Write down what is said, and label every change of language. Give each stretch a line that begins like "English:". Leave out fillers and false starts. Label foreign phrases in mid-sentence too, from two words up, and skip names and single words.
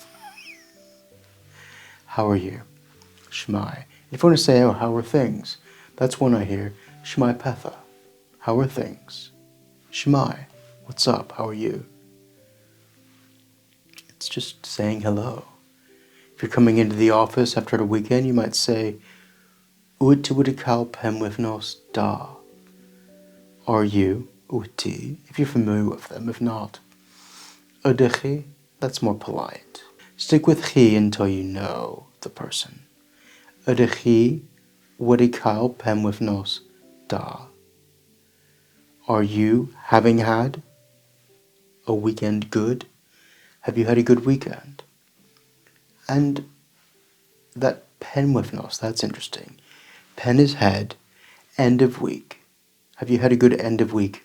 English: How are you? Shmai. If you want to say, oh, how are things? That's one I hear.
Welsh: Shmai petha.
English: How are things? Shmai. What's up? How are you? It's just saying hello. If you're coming into the office after a weekend, you might say,
Welsh: Wyt ti wedi cael penwythnos da?
English: Are you,
Welsh: wyt ti,
English: if you're familiar with them, if not,
Welsh: ydych chi?
English: That's more polite. Stick with chi until you know the person.
Welsh: Ydych chi wedi cael penwythnos da?
English: Are you having had a weekend good? Have you had a good weekend? And that penwythnos, that's interesting. Pen is head, end of week. Have you had a good end of week?